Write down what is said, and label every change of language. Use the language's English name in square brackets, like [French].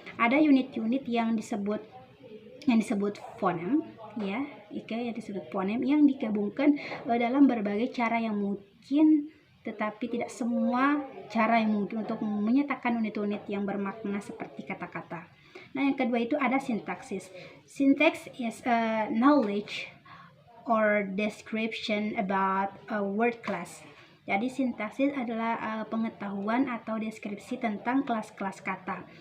[Indonesian] Ada unit-unit yang disebut fonem, yang disebut fonem yang digabungkan dalam berbagai cara yang mungkin tetapi tidak semua cara yang mungkin untuk menyatakan unit-unit yang bermakna seperti kata-kata. Nah, yang kedua itu ada sintaksis. [English] Syntax is a knowledge or description about a word class. [Indonesian] Jadi sintaksis adalah pengetahuan atau deskripsi tentang kelas-kelas kata.